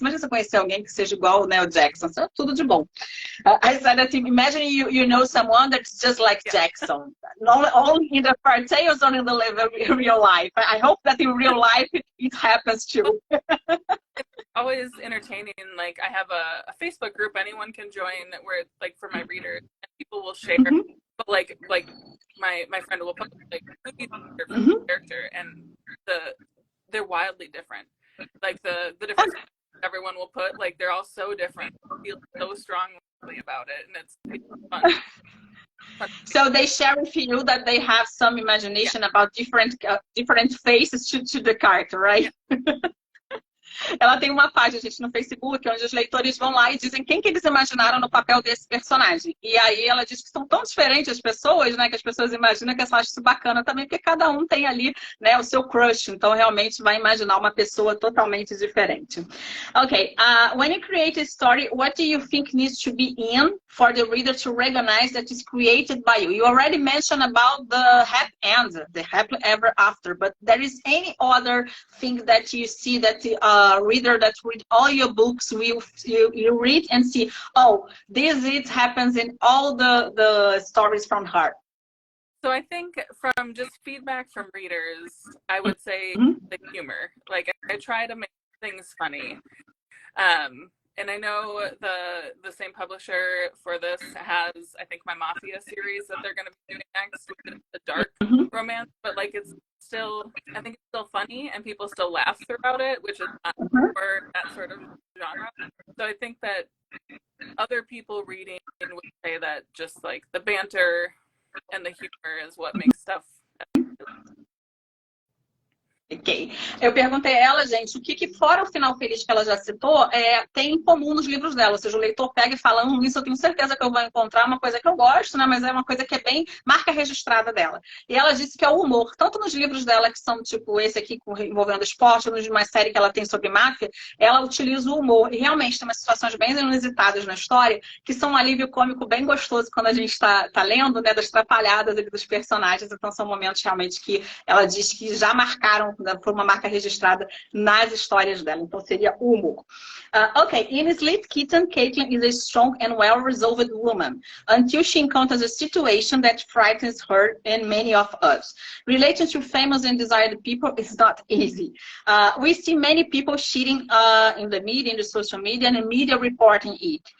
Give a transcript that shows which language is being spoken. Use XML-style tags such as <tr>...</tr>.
<pt>Imagina você conhecer alguém que seja igual, né, o Jackson. Isso é tudo de bom.</pt> <en>I said that imagine you know someone that's just like Jackson. Not only in the fairy tales or in the real life. I hope that in real life it happens too. It's always entertaining. Like I have a Facebook group anyone can join where like for my readers, and people will share. But like my friend will put like who character, and they're wildly different. Like the different everyone will put, like they're all so different. I feel so strongly about it, and it's fun. So they share with you that they have some imagination about different faces to the character, right?</en> <pt>ela tem uma página, gente, no Facebook, onde os leitores vão lá e dizem quem que eles imaginaram no papel desse personagem. E aí ela diz que são tão diferentes as pessoas, né, que as pessoas imaginam, que eu acho isso bacana também, porque cada um tem ali, né, o seu crush, então realmente vai imaginar uma pessoa totalmente diferente.</pt> <en>Okay, when you create a story, what do you think needs to be in for the reader to recognize that it's created by you? You already mentioned about the happy end, the happily ever after, but there is any other thing that you see that the reader that read all your books will you read and see, oh, this it happens in all the stories from her? So I think from just feedback from readers, I would say the humor. Like I try to make things funny. And I know the same publisher for this has, I think, my Mafia series that they're going to be doing next, with the dark romance, but like it's still, I think it's still funny and people still laugh throughout it, which is not for that sort of genre. So I think that other people reading would say that just like the banter and the humor is what makes stuff. Ok.</en> <pt>Eu perguntei a ela, gente, o que fora o final feliz que ela já citou, tem em comum nos livros dela. Ou seja, o leitor pega e fala, isso eu tenho certeza que eu vou encontrar, uma coisa que eu gosto, né? Mas é uma coisa que é bem marca registrada dela. E ela disse que é o humor, tanto nos livros dela, que são tipo esse aqui, envolvendo esporte, ou numa série que ela tem sobre máfia, ela utiliza o humor. E realmente tem umas situações bem inusitadas na história, que são um alívio cômico bem gostoso quando a gente está lendo, né? Das trapalhadas dos personagens. Então são momentos realmente que ela diz que já marcaram, foi uma marca registrada nas histórias dela. Então seria o humor.</pt> <en>Okay, in Sleep Kitten, Caitlin is a strong and well-resolved woman until she encounters a situation that frightens her and many of us. Relating to famous and desired people is not easy. We see many people cheating in the media, in the social media, and the media reporting it.</en>